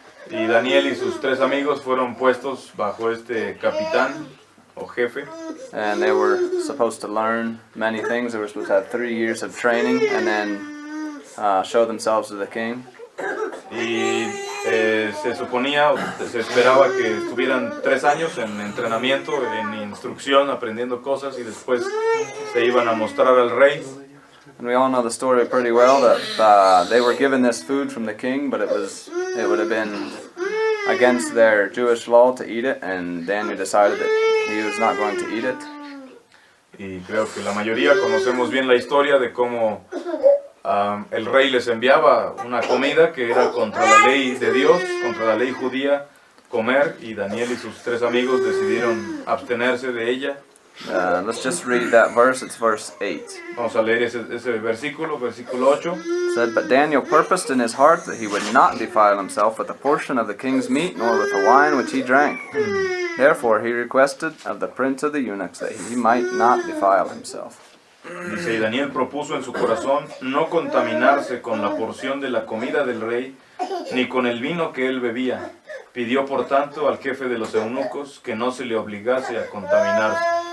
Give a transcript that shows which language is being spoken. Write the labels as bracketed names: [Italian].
[Spanish] Y Daniel y sus tres amigos fueron puestos bajo este capitán o jefe. [English] And they were supposed to learn many things. They were supposed to have 3 years of training and then show themselves to the king. [Spanish] Y se suponía, se esperaba que estuvieran 3 años en entrenamiento, en instrucción, aprendiendo cosas y después se iban a mostrar al rey. [English] And we all know the story pretty well that they were given this food from the king, but it would have been against their Jewish law to eat it, and Daniel decided that he was not going to eat it. [Spanish] Y creo que la mayoría conocemos bien la historia de cómo el rey les enviaba una comida que era contra la ley de Dios, contra la ley judía, comer, y Daniel y sus tres amigos decidieron abstenerse de ella. [English] Let's just read that verse. It's verse 8. [Spanish] Vamos a leer ese versículo 8. [English] It said, "But Daniel purposed in his heart that he would not defile himself with a portion of the king's meat, nor with the wine which he drank. Therefore he requested of the prince of the eunuchs that he might not defile himself." [Spanish] Dice, y Daniel propuso en su corazón no contaminarse con la porción de la comida del rey, ni con el vino que él bebía. Pidió por tanto al jefe de los eunucos que no se le obligase a contaminarse.